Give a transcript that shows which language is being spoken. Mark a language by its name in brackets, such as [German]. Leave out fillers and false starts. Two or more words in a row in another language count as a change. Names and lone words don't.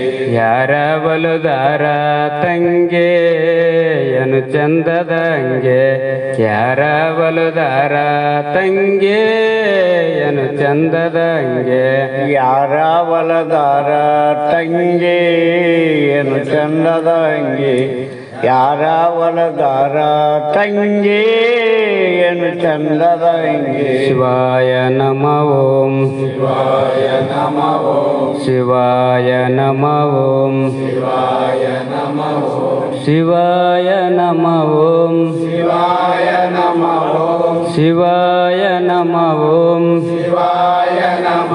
[Kannada] ಯಾರ ಬಲುದಾರ ತಂಗೆ ಏನು ಚಂದದ ಅಂಗೆ ಯಾರ ಬಲುದಾರ ತಂಗೆ ಏನು ಚಂದದ ಅಂಗೆ ಯಾರ ಒಲದಾರ ತಂಗಿ ಏನು ಚಂದದ ಅಂಗಿ ಯಾರ ಒಲದಾರ ತಂಗಿ ಏನು ಚಂದದ ಅಂಗಿ [Sanskrit] ಶಿವಾಯ ನಮ ಓಂ ಶಿವಾಯ ನಮ ಓಂ ಶಿವಾಯ ನಮ ಓಂ ಶಿವಾಯ ನಮ ಓಂ ಶಿವಾಯ ನಮ ಓಂ ಶಿವಾಯ ನಮ ಓಂ ಶಿವಾಯ ನಮ ಓಂ ಶಿವಾಯ ನಮ